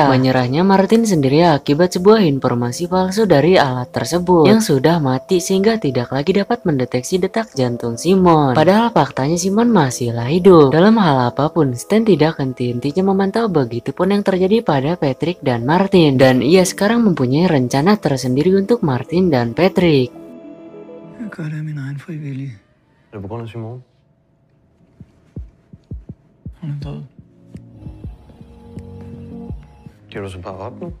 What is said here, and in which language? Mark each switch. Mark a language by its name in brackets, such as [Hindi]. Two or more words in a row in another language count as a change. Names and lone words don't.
[Indonesian] Menyerahnya Martin sendiri akibat sebuah informasi palsu dari alat tersebut yang sudah mati sehingga tidak lagi dapat mendeteksi detak jantung Simon. Padahal faktanya Simon masihlah hidup. Dalam hal apapun, Stan tidak henti-hentinya memantau, begitupun yang terjadi pada Patrick dan Martin, dan ia sekarang mempunyai rencana tersendiri untuk Martin dan Patrick. [Danish] Jeg gør det af min egen frivillige. Er det på grund af Simone? Hun er død. Giver du så bare op nu?